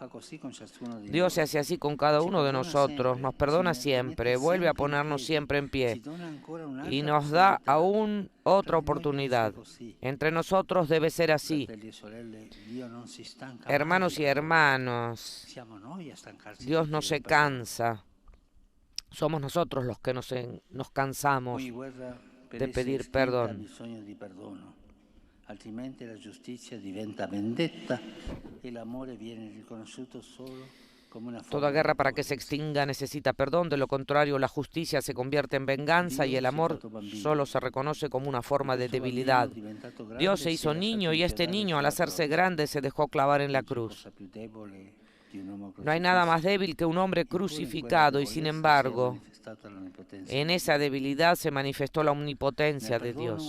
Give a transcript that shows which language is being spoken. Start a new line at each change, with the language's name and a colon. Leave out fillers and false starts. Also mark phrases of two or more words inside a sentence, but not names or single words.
Spanish: Dios se hace así con cada uno de nosotros, nos perdona siempre, vuelve a ponernos siempre en pie y nos da aún otra oportunidad. Entre nosotros debe ser así. Hermanos y hermanas, Dios no se cansa. Somos nosotros los que nos cansamos de pedir perdón.
Italian: Altrimenti la giustizia diventa vendetta e l'amore viene riconosciuto solo come una forma.
Spanish: Toda guerra para que se extinga necesita perdón, de lo contrario la justicia se convierte en venganza y el amor solo se reconoce como una forma de debilidad. Dios se hizo niño y este niño al hacerse grande se dejó clavar en la cruz. No hay nada más débil que un hombre crucificado y sin embargo, en esa debilidad se manifestó la omnipotencia de Dios.